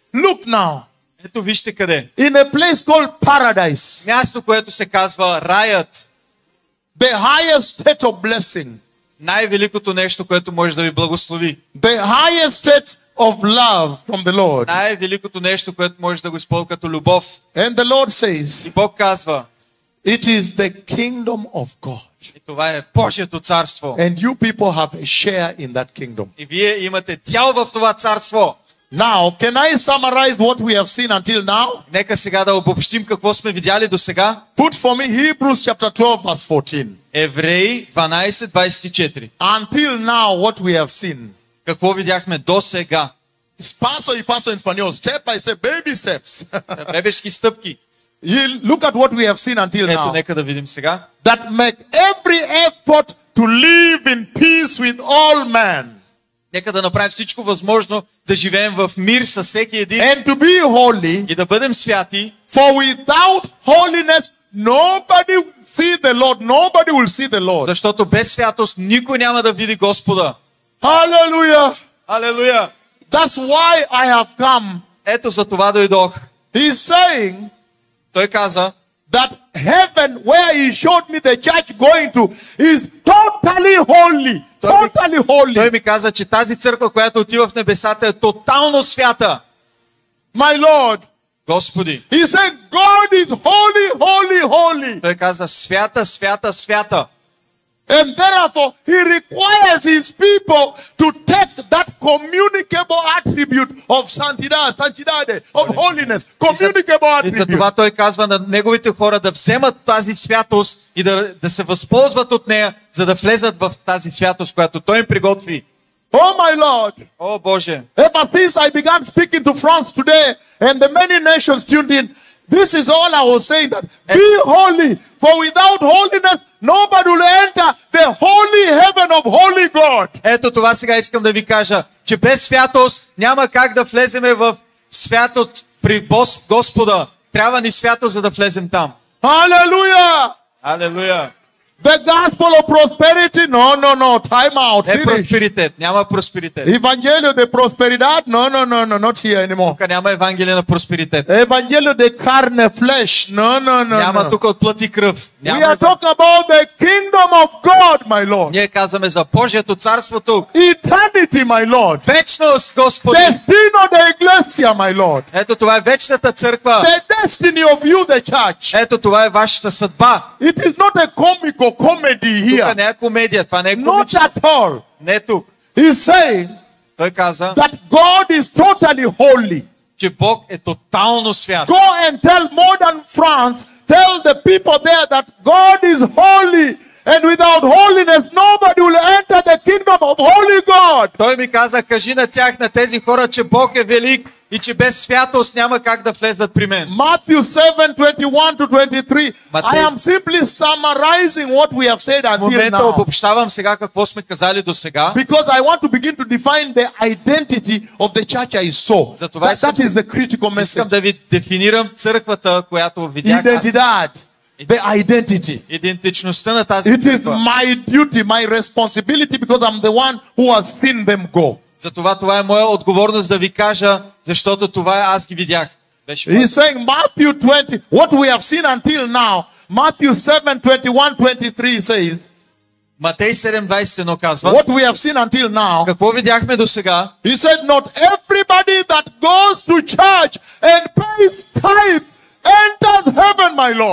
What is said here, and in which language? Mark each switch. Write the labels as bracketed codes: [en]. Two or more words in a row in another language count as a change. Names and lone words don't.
[en] Look now. [bg] Ето вижте къде. [en] In a place called paradise. [bg] Място, което се казва раят. [en] The highest state of blessing. [bg] Най-великото нещо, което може да ви благослови. [en] The highest state of love from the Lord. [bg] Най-великото нещо, което може да го използва като любов. [en] And the Lord says, [bg] И Бог казва, [en] it is the kingdom of God. [bg] и това е Божието царство. [en] And you people have a share in that kingdom. [bg] И вие имате дял в това царство. [en] Now, can I summarize what we have seen until now? [bg] Нека сега да обобщим какво сме видяли до сега. [en] Put for me Hebrews chapter 12 verse 14. [bg] Евреи 12:24. [en] Until now, what we have seen. [bg] Какво видяхме до сега? [es] It's paso y paso en español, [en] step by step, baby steps. [bg] Бебешки стъпки. [en] You look at what we have seen until [bg] Ето, [en] now. [bg] нека да видим сега. [en] That make every effort to live in peace with all men. [bg] Нека да направим всичко възможно да живеем в мир със всеки един [en] And to be holy, [bg] и да бъдем святи, [en] for without holiness, nobody will see the Lord. Nobody will see the Lord. [bg] защото без святост никой няма да види Господа. [en] Hallelujah. [bg] Алелуя! [en] That's why I have come. [bg] Ето за това дойдох. [en] He's saying [bg] Той каза, [en] that heaven, where he showed me the church going to, is totally holy. Totally [bg] той [en] holy. [bg] ми каза, че тази църква, която отива в небесата, е тотално свята. [en] My Lord. [bg] Господи. [en] He said, God is holy, holy, holy. [bg] Той каза, свята, свята, свята. [en] And therefore, he requires his people to take that communicable attribute of santidade, of holiness, communicable [bg] И за [en] attribute. [bg] това той казва на неговите хора да вземат тази святост и да се възползват от нея, за да влезат в тази святост, която той им приготви. [en] Oh my Lord. [bg] О, Боже! [en] Ever since I began speaking to France today and the many nations tuned in, this is all I was saying, that be holy, for without holiness, nobody will enter the holy heaven of holy God. [bg] Ето това сега искам да ви кажа, че без святост няма как да влеземе в святост при Господа. Трябва ни святост, за да влезем там. [en] Hallelujah. [bg] Алелуя! [en] The gospel of prosperity, no, time out, [bg] Не [en] finish. [bg] просперитет, няма просперитет. [es] Evangelio de prosperidad, no, [en] not here anymore. [bg] Тук няма Евангелие на просперитет. [es] Evangelio de carne, [en] flesh, no. [bg] Няма тук от плът и кръв. [en] We [bg] Няма [en] are talking about the kingdom of God, my Lord. [bg] Ние казваме за Божието царство тук. [en] Eternity, my Lord. [bg] Вечност, Господи! [es] Destino de iglesia, [en] my Lord. [bg] Ето това е вечната църква. [en] The destiny of you, the church. [bg] Ето това е вашата съдба. [en] It is not a comical comedy [bg] Тук [en] here. [bg] не е комедия, това не е [en] Not [bg] комично. [en] at all. [bg] Не е тук. [en] He's saying [bg] Той каза, [en] that God is totally holy. [bg] че Бог е тотално свят. [en] Go and tell modern France, tell the people there that God is holy. And without holiness, nobody will enter the kingdom of holy God. [bg] Той ми каза, кажи на тях, на тези хора, че Бог е велик и че без святост няма как да влезат при мен. [en] Matthew 7:21-23. [bg] Матей- [en] I am simply summarizing what we have said [bg] В [en] until [bg] момента [en] now. [bg] обобщавам сега какво сме казали до сега. [en] Because I want to begin to define the identity of the church I saw. [bg] Затова [en] That is the critical [bg] Искам [en] message. [bg] да ви дефинирам църквата, която видях аз. [en] Identidad. The identity. [bg] Идентичността на тази [en] It is [bg] църква. [en] my duty, my responsibility, because I'm the one who has seen them go. [bg] Затова това е моя отговорност да ви кажа, защото това е аз ги видях. Беше [en] He's saying Matthew 20, what we have seen until now, Matthew 7:21-23 says, [bg] Матей 7:21 казва, [en] what we have seen until now, [bg] какво видяхме до сега? [en] he said, not everybody that goes to church and pays tithe enters heaven, my Lord.